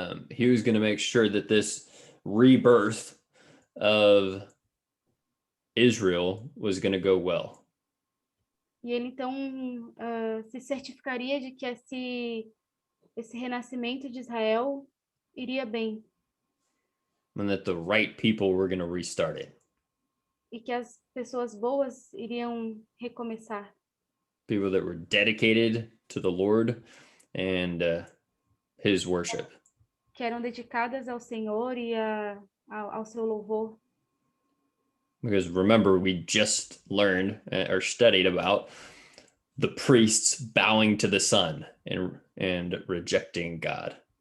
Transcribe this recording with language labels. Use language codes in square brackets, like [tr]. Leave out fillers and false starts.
[en] He was going to make sure that this rebirth of Israel was going to go well. [pt] E ele então se certificaria de que esse renascimento de Israel iria bem. [en] And that the right people were going to restart it. [pt] E que as pessoas boas iriam recomeçar. [en] People that were dedicated to the Lord and his worship. [pt] Que eram dedicadas ao Senhor e ao seu louvor. [en] Because remember, we just learned or studied about the priests bowing to the sun and rejecting God.